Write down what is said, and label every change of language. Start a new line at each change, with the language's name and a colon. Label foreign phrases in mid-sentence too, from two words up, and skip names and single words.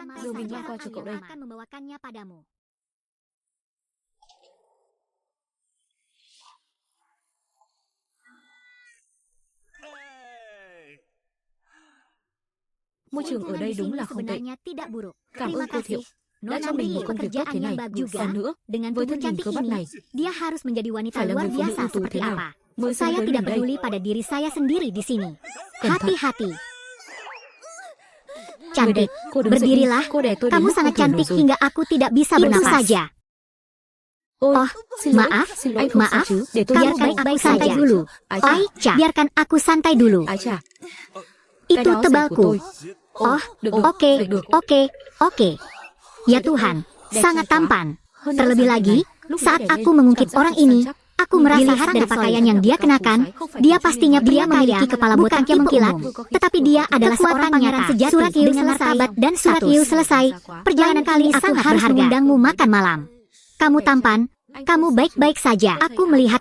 Vietnamese: Giờ mình mang qua cho cậu đây. Môi trường ở đây đúng là không tệ. Cảm ơn cô Thiệu đã cho mình một công việc tốt thế này. Còn nữa, với thân hình cơ bắp này,
Indonesian: dia harus menjadi wanita
Vietnamese: phải là
Indonesian: luar
Vietnamese: người phụ nữ
Indonesian: biasa
Vietnamese: ưu tú
Indonesian: seperti
Vietnamese: thế nào
Indonesian: apa.
Vietnamese: mới xứng
Indonesian: Saya
Vietnamese: với
Indonesian: tidak
Vietnamese: mình đây.
Indonesian: peduli pada diri saya sendiri di sini.
Vietnamese: Cẩn thận.
Indonesian: Hati-hati.
Vietnamese: Người
Indonesian: Cantik,
Vietnamese: đẹp, cô đứng dậy đi.
Indonesian: berdirilah.
Vietnamese: Cô đè tôi đến
Indonesian: Kamu
Vietnamese: mức
Indonesian: sangat
Vietnamese: không thở nổi
Indonesian: cantik
Vietnamese: rồi.
Indonesian: hingga aku tidak bisa Itu bernafas. saja.
Vietnamese: Ôi,
Indonesian: Oh,
Vietnamese: xin lỗi,
Indonesian: maaf,
Vietnamese: xin lỗi, không sao
Indonesian: maaf.
Vietnamese: chứ. Để tôi
Indonesian: Biarkan
Vietnamese: giúp
Indonesian: aku
Vietnamese: anh.
Indonesian: santai dulu.
Vietnamese: Ái chà,
Indonesian: Aicha, biarkan aku santai dulu.
Vietnamese: ái chà. Cái
Indonesian: Itu
Vietnamese: đó giày của
Indonesian: tebalku.
Vietnamese: tôi.
Indonesian: Oh,
Vietnamese: được,
Indonesian: oke,
Vietnamese: được.
Indonesian: oke. Ya Tuhan,
Vietnamese: Đẹp
Indonesian: sangat
Vietnamese: trai quá.
Indonesian: tampan.
Vietnamese: Hơn nữa
Indonesian: Terlebih
Vietnamese: dáng
Indonesian: lagi,
Vietnamese: này, lúc
Indonesian: saat
Vietnamese: nãy để
Indonesian: aku
Vietnamese: lên,
Indonesian: mengungkit
Vietnamese: cảm giác
Indonesian: orang
Vietnamese: rất
Indonesian: ini,
Vietnamese: săn chắc.
Indonesian: aku merasa Dilihat dari sangat pakaian solid. yang dia kenakan, dia pastinya dia memiliki kepala botak yang mengkilat, tetapi dia adalah seorang pangeran sejati dengan martabat dan surat Yu selesai. Perjalanan kali aku harus mengundangmu makan malam. Kamu tampan, kamu baik-baik saja.